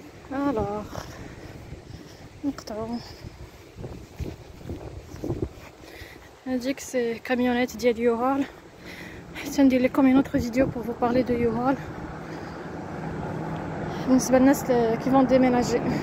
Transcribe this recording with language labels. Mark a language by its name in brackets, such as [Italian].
[Arabic] Alors نقطعو. هاديك سي كاميونيت ديال يوهال. حتى ندير لكم [French] une autre vidéo pour vous parler de يوهال [Arabic] بالنسبة للناس [French] qui vont déménager.